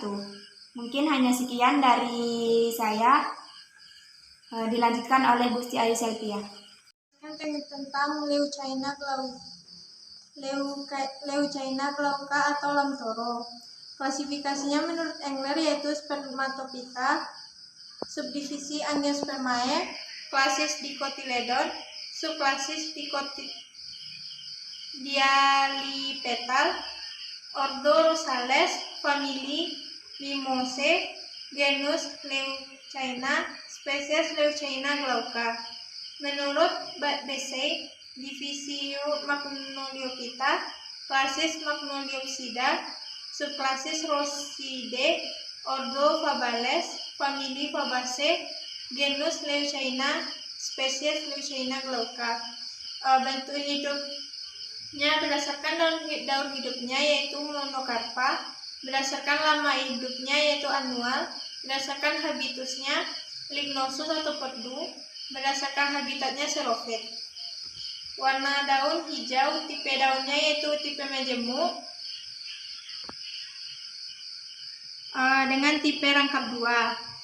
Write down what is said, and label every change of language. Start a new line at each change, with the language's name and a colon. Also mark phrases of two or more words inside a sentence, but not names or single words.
Indonesian: Mungkin hanya sekian dari saya. Dilanjutkan oleh Gusti Ayu Selvia. Tentang Leucaena glauca atau lamtoro. Klasifikasinya menurut Engler yaitu spermatophyta, subdivisi Angiospermae, klasis Dicotyledon, subklasis Dialipetal, ordo Rosales, famili Mimosae, genus Leucaena, spesies Leucaena glauca. Menurut Besey, divisio Magnoliophyta, klasis Magnoliopsida, subklasis Rosidae, ordo Fabales, famili Fabaceae, genus Leucaena, spesies Leucaena glauca. Bentuk hidupnya berdasarkan daun hidupnya yaitu monokarpa, berdasarkan lama hidupnya yaitu anual, berdasarkan habitusnya lignosus atau perdu, berdasarkan habitatnya xerophyte. Warna daun hijau, tipe daunnya yaitu tipe majemuk dengan tipe rangkap 2.